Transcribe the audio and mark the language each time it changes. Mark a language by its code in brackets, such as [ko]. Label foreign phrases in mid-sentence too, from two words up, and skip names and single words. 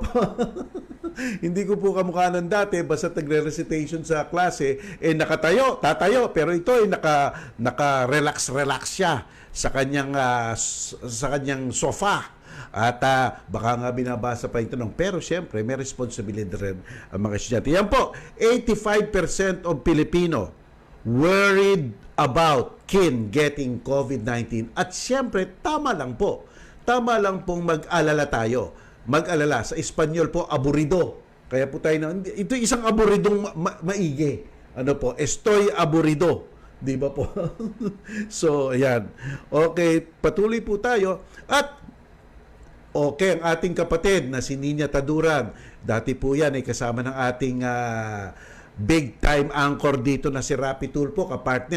[tl] Hindi ko po kamukha ng dati, basta nagre-recitation sa klase, tatayo, pero ito ay naka-relax siya sa kanyang sofa. At baka nga binabasa pa yung tanong. Pero siyempre, may responsibilidad rin ang mga estudyante. Yan po, [en] 85% of Filipino worried about kin getting COVID-19. [tl] At siyempre, tama lang po. Tama lang pong mag-alala tayo. Mag-alala. Sa Espanyol po, aburrido. Kaya po tayo ito isang aburridong maigi. Ano po? [es] Estoy aburrido. [tl] Di ba po? So, ayan. Okay, patuloy po tayo. At okay, ang ating kapatid na si Nina Taduran, dati po yan ay kasama ng ating [en] big time anchor [tl] dito na si Rapi Tulfo, kapartner.